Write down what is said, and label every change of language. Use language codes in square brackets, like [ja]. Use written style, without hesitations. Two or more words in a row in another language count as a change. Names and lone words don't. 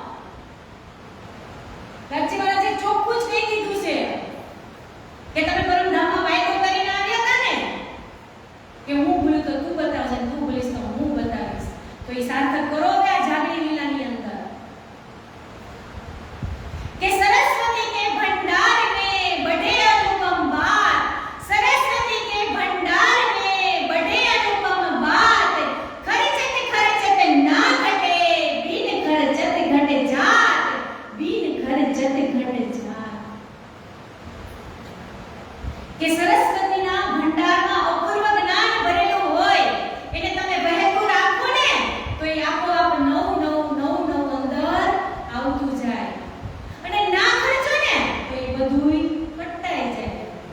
[gu] રાજ્ય મહારાજે ચોખ્ખું જ કહી દીધું છે કે તમે પરમધામમાં વાયદો કરીને આવ્યા હતા ને કે હું ભૂલું તો તું બતાવજે, તું ભૂલીશ તો હું બતાવીશ. તો એ સાર્થક કરો કે આ જાગરી લીલાની અંદર કે સરસ્વતી કે ભંડાર [hi] में बढ़े अनुपम बात, सरस्वती के भंडार में बढ़े अनुपम बात, खर्चत खर्चत ना घटे बिन खर्चत घट जात, बिन खर्चत घट जात. [gu] કે સરસ્વતીના ભંડારમાં અપૂર્વ જ્ઞાન ભરેલું હોય એને તમે વહેતું રાખો ને તો એ આપોઆપ નવ અંદર આવતું જાય, અને ના ખર્ચો ને તો એ બધુંય કટાઈ જાય.